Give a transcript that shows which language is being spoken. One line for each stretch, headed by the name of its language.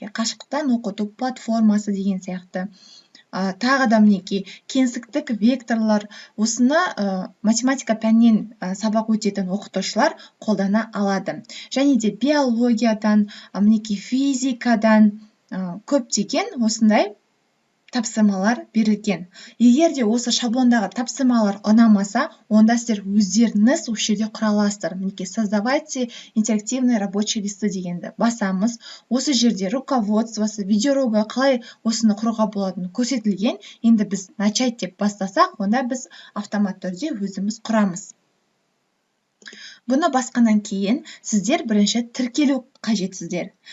Kazakh: Қашықтан оқыту платформасы деген сияқты. Тағы да кеңістіктік векторлар, осыны математика пәнінен сабақ өтетін оқытушылар қолдана алады. Және де биологиядан, физикадан көптеген осындай тапсырмалар берілген. Егер де осы шаблондағы тапсырмалар ұнамаса, онда сіздер өздеріңіз осы жерде құра аласыздар.
Russian: Создавайте интерактивный рабочий листы
Kazakh: дегенді басамыз. Осы жерде руководствосы, видеоурогі қалай осыны құруға болатыны көрсетілген. Енді біз начать деп бастасақ, онда біз автомат түрде өзіміз құрамыз. Бұны басқаннан кейін сіздер бірінші тіркелу қажетсіздер.